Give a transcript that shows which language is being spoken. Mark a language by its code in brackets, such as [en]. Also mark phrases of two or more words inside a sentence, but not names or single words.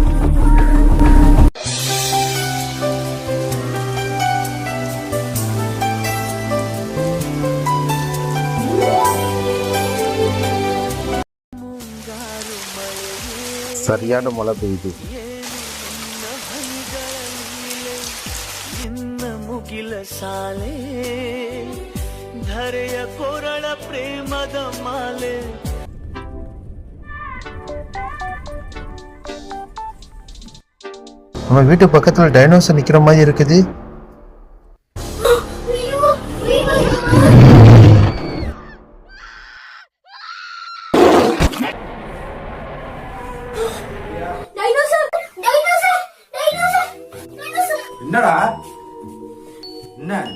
[ta] சரியான மழை பெய்யுது. [kn] ಮುಗಿಲ ಸಾಲೆ ಧರೆಯ ಕೊರಳ ಪ್ರೇಮದ ಮಾಲೆ. [ta] நம்ம வீட்டு பக்கத்துல டைனோசர் நிக்கிற மாதிரி இருக்குது. என்னடா என்ன?